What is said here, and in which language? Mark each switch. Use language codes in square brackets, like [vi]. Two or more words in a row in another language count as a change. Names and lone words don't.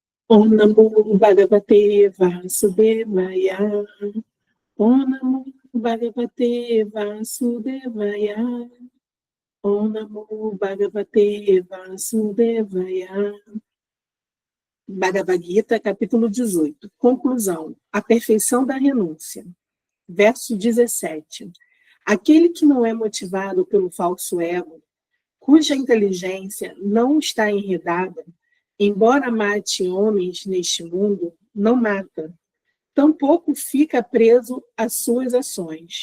[sa] ॐ नमो भगवते वासुदेवाय. ॐ नमो भगवते वासुदेवाय. ॐ नमो भगवते वासुदेवाय. [pt] Bhagavad Gita, capítulo 18. Conclusão. A perfeição da renúncia. Verso 17. Aquele que não é motivado pelo falso ego, cuja inteligência não está enredada, embora mate homens neste mundo, não mata, tampouco fica preso às suas ações.